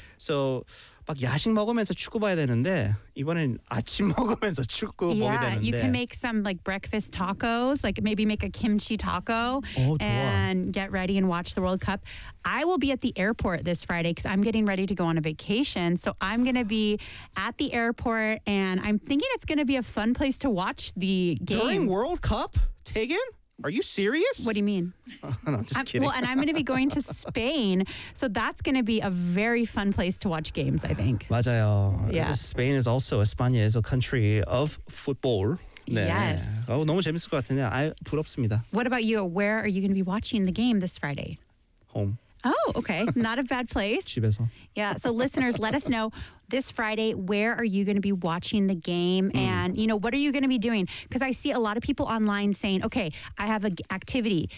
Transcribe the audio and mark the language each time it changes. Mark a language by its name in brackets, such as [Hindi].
[Korean] So, 막 야식 먹으면서 축구 봐야 되는데, 이번엔 아침 먹으면서 축구 보게 되는데. [English] Yeah, you can make some, like, breakfast tacos. Like, maybe make a kimchi taco. [Korean] Oh, 좋아. [English] And get ready and watch the World Cup. I will be at the airport this Friday because I'm getting ready to go on a vacation. So I'm going to be at the airport, and I'm thinking it's going to be a fun place to watch the game. During World Cup, Tegan? Are you serious? What do you mean? No, I'm just kidding. Well, and I'm going to be going to Spain, so that's going to be a very fun place to watch games, I think. [Korean] 맞아요. [English] Yeah. Spain is also, España is a country of football. [Korean] 네. [English] Yes. [Korean] Oh, 너무 재밌을 것 같은데, 부럽습니다. [English] What about you? Where are you going to be watching the game this Friday? Home. Oh, okay. Not a bad place. [Korean] 집에서. [English] Yeah. So listeners, let us know this Friday, where are you going to be watching the game? Mm. And, you know, what are you going to be doing? Because I see a lot of people online saying, okay, I have an activity.